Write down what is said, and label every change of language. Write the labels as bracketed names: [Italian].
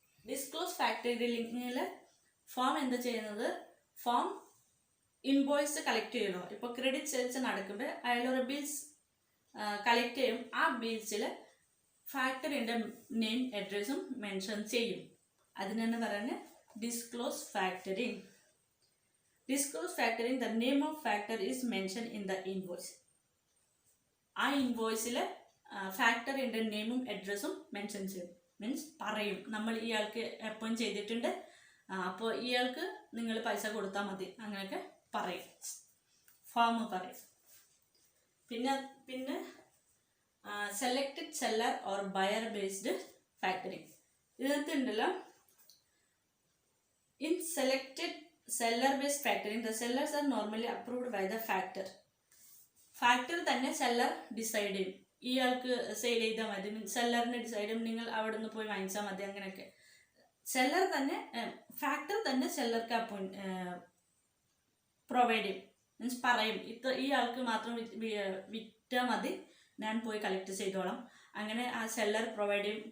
[Malayalam] Disclose ഫാക്ടറിങ്ങിൽ farm എന്താ ചെയ്യുന്നത്, farm invoice collect ചെയ്യുമല്ലോ. ഇപ്പോൾ ക്രെഡിറ്റ് സെയിൽസ് നടക്കുമ്പോൾ അയാളൊരു ബിൽസ് കളക്ട് ചെയ്യും, ആ ബിൽസിൽ ഫാക്ടറിൻ്റെ നെയിം അഡ്രസ്സും മെൻഷൻ ചെയ്യും. അതിനാണ് പറയുന്നത് disclose factoring. [English] Disclose factoring, the name of factor is mentioned in the invoice. [Malayalam] ആ ഇൻവോയ്സിൽ ഫാക്ടറിൻ്റെ നെയിമും അഡ്രസ്സും മെൻഷൻ ചെയ്യും, മീൻസ് പറയും നമ്മൾ ഇയാൾക്ക് അപ്പോയിൻറ്റ് ചെയ്തിട്ടുണ്ട്, അപ്പോൾ ഇയാൾക്ക് നിങ്ങൾ പൈസ കൊടുത്താൽ മതി, അങ്ങനെയൊക്കെ പറയും, ഫാം പറയും. [English] പിന്നെ selected seller or buyer based factoring. [Malayalam] ഇതിനകത്ത് ഉണ്ടല്ലോ, [English] In selected seller based factoring, the sellers are normally approved by the factor. [Malayalam] Factor തന്നെ സെല്ലർ ഡിസൈഡ് ചെയ്യും, ഇയാൾക്ക് സെയിൽ ചെയ്താൽ മതി, സെല്ലറിനെ ഡിസൈഡ് ചെയ്യും, നിങ്ങൾ അവിടെ നിന്ന് പോയി വാങ്ങിച്ചാൽ മതി, അങ്ങനെയൊക്കെ. സെല്ലർ തന്നെ ഫാക്ടർ തന്നെ സെല്ലർക്ക് പ്രൊവൈഡ് ചെയ്യും, മീൻസ് പറയും ഈ ആൾക്ക് മാത്രം വിറ്റാൽ മതി, ഞാൻ പോയി കളക്ട് ചെയ്തോളാം, അങ്ങനെ ആ സെല്ലർ പ്രൊവൈഡ് ചെയ്യും.